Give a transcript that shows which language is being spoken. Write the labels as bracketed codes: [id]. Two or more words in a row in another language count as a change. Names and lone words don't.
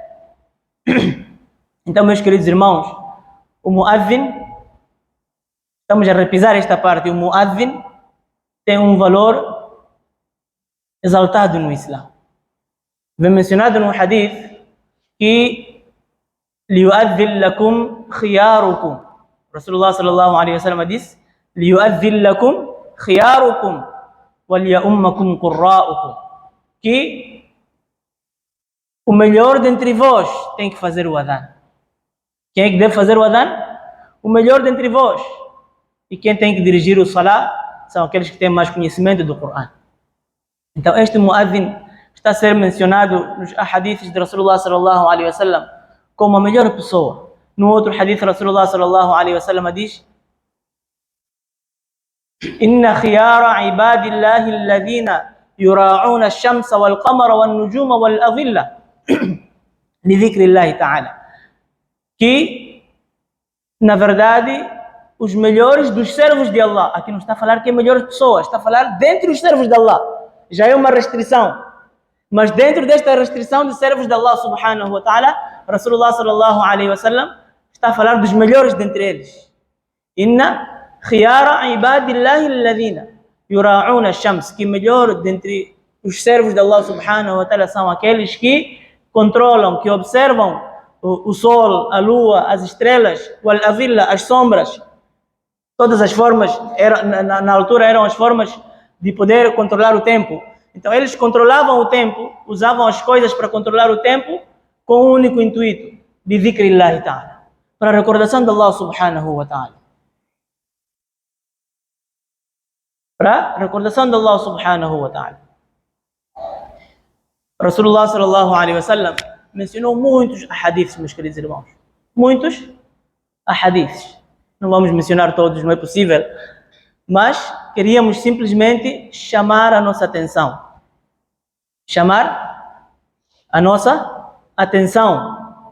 [pt] Então, meus queridos irmãos, o muadhin, estamos a repisar esta parte, o muadhin tem um valor exaltado no Islã. Vem mencionado no hadith que ليؤذن لكم خياركم. [ar] رسول الله صلى الله عليه وسلم disse: ليؤذن لكم خياركم وليؤمكم قراؤكم. [pt] Que o melhor dentre vós tem que fazer o adhan. Quem é que deve fazer o adhan? O melhor dentre vós. E quem tem que dirigir o salah são aqueles que têm mais conhecimento do Coran. Então este muadhin está a ser mencionado nos hadiths de [ar] رسول الله صلى الله عليه وسلم [pt] como a melhor pessoa. [ar] No outro hadith, رسول الله صلى الله عليه وسلم diz: إن خيار عباد الله الذين يراعون الشمس والقمر والنجوم والأظلة لذكر الله تعالى. [pt] Que, na verdade, os melhores dos servos de Allah, aqui não está a falar que é melhores pessoas, está a falar dentre os servos de Allah. Já é uma restrição. Mas dentro desta restrição de servos de [ar] الله سبحانه وتعالى, رسول الله صلى الله عليه وسلم [pt] está a falar dos melhores dentre eles. [ar] إن خيار عباد الله الذين يراعون الشمس. [pt] Que melhor dentre os servos de [ar] الله سبحانه وتعالى [pt] são aqueles que controlam, que observam o sol, a lua, as estrelas, wal-adhilla, as sombras. Todas as formas, na altura eram as formas de poder controlar o tempo. Então eles controlavam o tempo, usavam as coisas para controlar o tempo com um único intuito, de [ar] ذكر الله تعالى, [pt] para a recordação de [ar] الله سبحانه وتعالى. [pt] Para a recordação de [ar] الله سبحانه وتعالى. رسول الله صلى الله عليه وسلم [pt] mencionou muitos hadiths, meus queridos irmãos. Muitos hadiths. Não vamos mencionar todos, não é possível. Mas queríamos simplesmente chamar a nossa atenção. Chamar a nossa atenção.